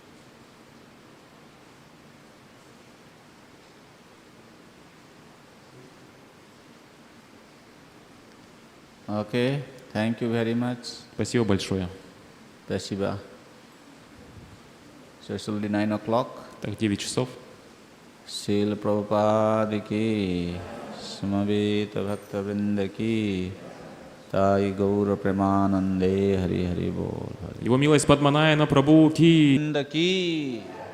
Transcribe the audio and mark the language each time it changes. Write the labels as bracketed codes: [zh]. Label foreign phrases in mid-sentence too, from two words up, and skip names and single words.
[en] Okay, thank you very much. [ru] Спасибо большое. Спасибо. [en] So it's already 9 o'clock. [ru] Так, 9 часов. [bn] শ্রীল প্রভুপাদ কি সমবেত ভক্ত বৃন্দ কি তাই গৌর প্রেমানন্দে হরি হরি বোল. [ru] Его милость Падманаяна Прабху ки. [bn] বৃন্দ কি.